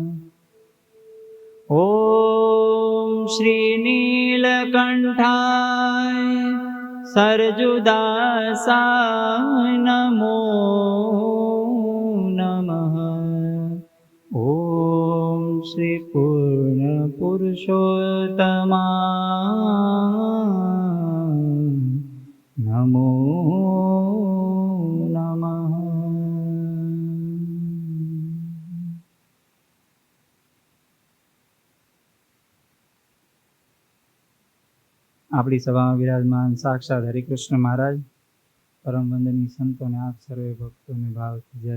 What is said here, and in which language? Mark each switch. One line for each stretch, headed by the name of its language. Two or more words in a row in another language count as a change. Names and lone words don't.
Sanskrit: ॐ श्री नीलकण्ठाय सरजुदासाय नमो नमः। ॐ श्री पूर्णपुरुषोत्तमाय नमो नमः।
Gujarati: આપણી સભામાં વિરાજમાન સાક્ષાત હરિકૃષ્ણ મહારાજ, પરમ વંદનીય સંતોને આપ સર્વે ભક્તોને ભાવથી જય.